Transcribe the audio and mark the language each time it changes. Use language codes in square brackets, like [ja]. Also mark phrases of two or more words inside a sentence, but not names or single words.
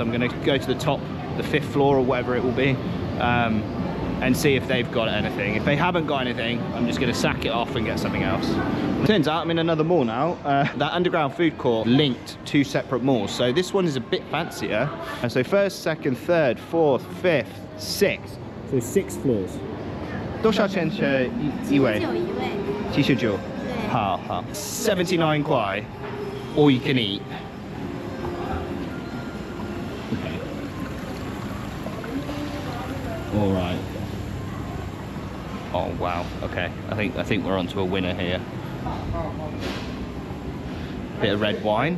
[en] I'm going to go to the top, the 5th floor or whatever it will be, and see if they've got anything. If they haven't got anything, I'm just gonna sack it off and get something else. Turns out I'm in another mall now. That underground food court linked 2 separate malls. So this one is a bit fancier. And so 1st, 2nd, 3rd, 4th, 5th, 6th. So 6 floors. [zh] 多少钱是一位？79。好好。79 块 [en] all you can eat. Okay. All right. Oh wow. Okay. I think we're onto a winner here. Bit of red wine.